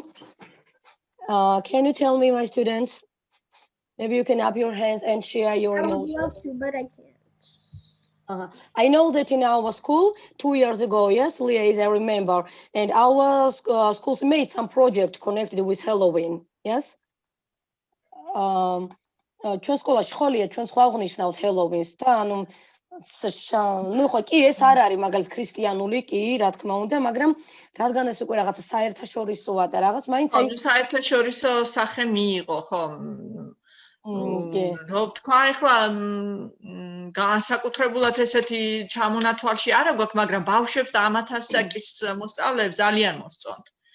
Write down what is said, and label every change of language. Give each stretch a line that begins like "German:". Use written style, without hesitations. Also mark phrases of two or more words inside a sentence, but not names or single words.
English: Can you tell me, my students? Maybe you can up your hands and share your I would emotions. love to, but I can't. I know that in our school 2 years ago, yes, Leah, I remember, and our schools made some project connected with Halloween, yes?
Georgian: ჩვენ სკოლაში ხოლია ჩვენ სხვა აღნიშნავთ ჰელოვინს და ანუ ნუ ხო კი ეს არ არის მაგალითად ქრისტიანული კი რა თქმა უნდა მაგრამ რადგან ეს უკვე რაღაცა საერთაშორისოა და რაღაც მაინც აი საერთაშორისო სახე მიიღო ხო რო თქვა ახლა განსაკუთრებულად ესეთი ჩამონათვალში არა გვაქვს მაგრამ ბავშვებს და ამათასაკის მოსწავლეებს ძალიან მოსწონთ